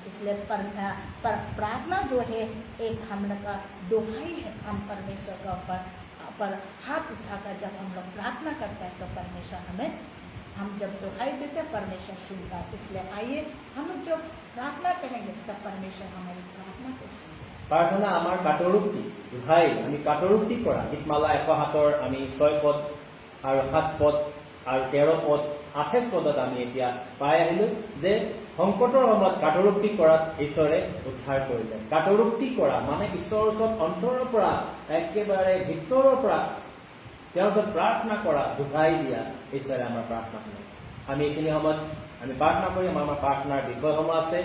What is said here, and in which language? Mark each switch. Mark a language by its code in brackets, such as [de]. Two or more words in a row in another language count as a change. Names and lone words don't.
[hi] इसलिए प्रार्थना जो है एक हम लोग का दोहाई है। हम परमेश्वर का पर हाथ उठाकर जब हम लोग प्रार्थना करते हैं तो परमेश्वर हम जब दोहाई देते हैं परमेश्वर सुनता है। इसलिए आइए हम जब प्रार्थना करेंगे तब परमेश्वर हमारी प्रार्थना को सुनता है। [as] প্ৰাৰ্থনা আমাৰ কাটৰুক্তি দোহাই আমি কাটৰুক্তি কৰা গীতমালা 107 আমি 6 পদ আৰু 7 পদ আৰু 13 পদ 28 পদত আমি এতিয়া পাই আহিলো যে সংকটৰ সময়ত কাটৰুক্তি কৰাত ঈশ্বৰে উদ্ধাৰ কৰিলে। কাটৰুক্তি কৰা মানে ঈশ্বৰৰ ওচৰত অন্তৰৰ পৰা একেবাৰে ভিতৰৰ পৰা তেওঁৰ ওচৰত প্ৰাৰ্থনা কৰা, দোহাই দিয়া ঈশ্বৰে আমাৰ প্ৰাৰ্থনা শুনে। আমি এইখিনি সময়ত আমি প্ৰাৰ্থনা কৰি আমাৰ প্ৰাৰ্থনাৰ বিষয়সমূহ আছে।